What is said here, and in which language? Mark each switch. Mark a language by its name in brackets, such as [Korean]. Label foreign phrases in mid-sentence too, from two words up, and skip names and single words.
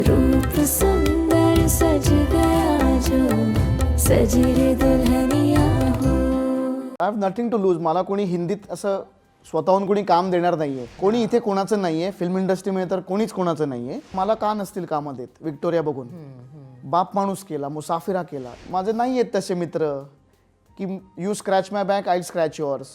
[Hindi] रूप सुंदर सज गया जो सजी रे दुल्हनिया हो. [English] I have nothing to lose. [Marathi] मला कोणी हिंदीत असं स्वतःहून कोणी काम देणार नाहीये. कोणी इथे कोणाचं नाहीये. फिल्म इंडस्ट्रीमध्ये तर कोणीच कोणाचं नाहीये. मला का नसतील कामं देत विक्टोरिया बघून. बाप माणूस केला, मुसाफिरा केला. माझे नाही आहेत तसे मित्र की [English] you scratch my back I scratch yours.